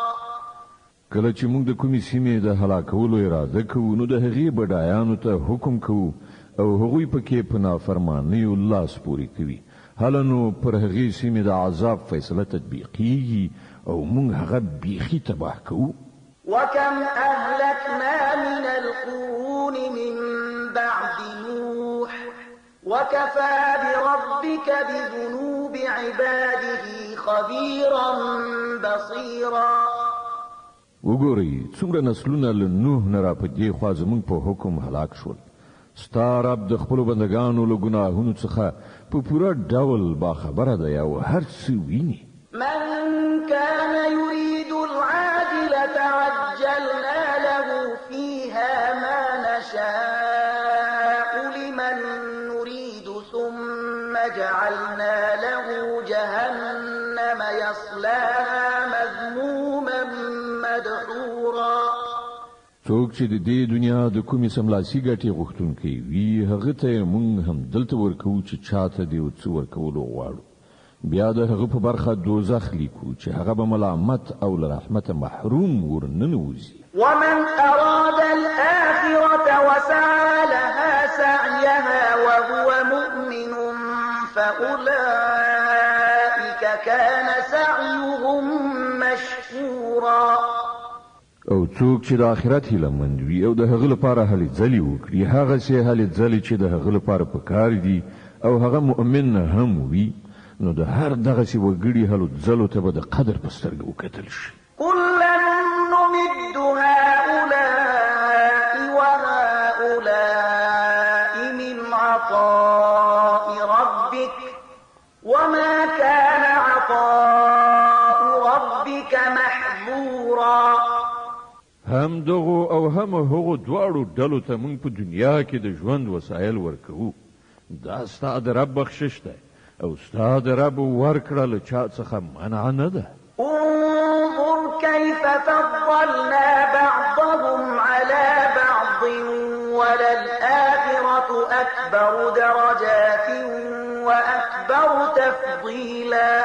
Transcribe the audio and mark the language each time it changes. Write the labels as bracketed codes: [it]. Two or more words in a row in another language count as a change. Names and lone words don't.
[ps] کله چې موږ د کومې سیمې د هلاکولو اراده کوو نو د هغې بډایانو ته حکم کوو او هغوی پکې په نافرمانیو لاس پورې کوي. هله نو پر هغې سیمې د عذاب فیصله تطبیقیږي او موږ هغه بیخي تباه کوو. [ar] وكم أهلكنا من القرون من بعد نوح وكفى بربك بذنوب عباده خبيرا بصيرا. [ps] وګورئ څومره نسلونه له نوح نه را په دې خوا زموږ په حکم هلاک شول. ستا رب د خپلو بندګانو له ګناهونو څخه په پوره ډول باخبره دی او هر څه ویني. [ar] من كان يريد العاجلة عجلنا له فيها ما نشاء لمن نريد ثم جعلنا له جهنم يصلاها مذموما مدحورا. [ps] څوک چې د دې دنیا د کومې سملاسي ګټې غوښتونکی وي هغه ته موږ هم دلته ورکوو چې چاته دې څه ورکولو غواړو. بیا د هغه په برخه دوزخ لیکو چې هغه به ملامت او له رحمته محروم ورننوځي. [ar] ومن أراد الآخرة وسعى لها سعيها وهو مؤمن فأولئك كان سعيهم مشكورا. [ps] او څوک چې د آخرت هیله مند وي او د هغه لپاره هلې ځلې وکړي هغه سي هلې ځلې چې د هغه لپاره پکار دي او هغه مؤمن هم وي نو د هر دغه سي وګړي هلو ځلو ته به د قدر په سترګه وکتل شي. [ar] كلا نمد هؤلاء وهؤلاء من عطاء ربك وما كان عطاء ربك محظورا. [ps] هم دغو او هم هغو دواړو ډلو ته موږ په دنیا کې د ژوند وسایل ورکوو. دا ستا د رب بخشش دی او ستا د رب ورکړه له چا څخه منع نه ده. [ar] انظر كيف فضلنا بعضهم على بعض وللآخرة أكبر درجات وأكبر تفضيلا.